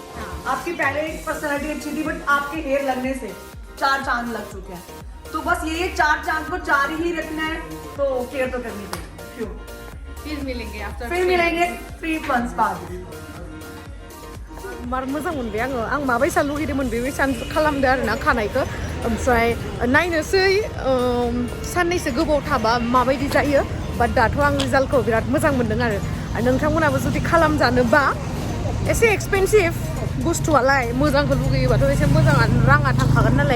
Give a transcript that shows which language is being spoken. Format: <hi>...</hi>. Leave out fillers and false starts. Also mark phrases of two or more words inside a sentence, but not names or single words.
<hi>आपकी पहले पर्सनैलिटी अच्छी थी, बट आपके हेयर लगने से 4 चांद लग चुके हैं। तो बस ये 4 चांद को 4 ही रखना है। तो केयर तो करनी चाहिए। क्यों? फिर मिलेंगे आफ्टर। फिर मिलेंगे 3 months बाद।</hi> <brx>मार मोजां मोनबाय आङो। आं माबायसा लुगैदोंमोन बेबायसा खालामदो आरोना खानायखौ। ओमफ्राय नायनोसै साननैसो गोबाव थाबा माबायदि जायो। बाट दाथ' आं रिजाल्टखौ बिराद मोजां मोनदों आरो नोंथांमोनाबो जुदि खालामजानोबा एसे एक्सपेन्सिभ बुस्थुआलाय, मोजांखौ लुगैयोबाथ' एसे मोजाङानो राङा थांखागोन नालाय।</brx>